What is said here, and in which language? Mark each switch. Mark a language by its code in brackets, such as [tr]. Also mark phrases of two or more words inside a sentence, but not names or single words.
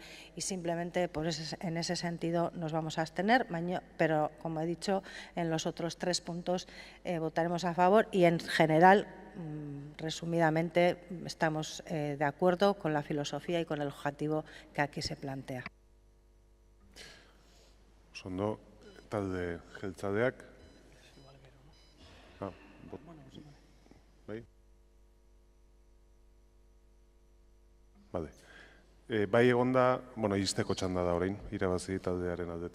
[es] Y simplemente en ese sentido nos vamos a abstener, pero como he dicho, en los otros 3 puntos votaremos a favor y en general, resumidamente, estamos de acuerdo con la filosofía y con el objetivo que aquí se plantea. [eu] Ondo, talde jeltzadeak. Bai? Bale. Bai egonda, izteko txanda da orain, irabazi taldearen aldetik.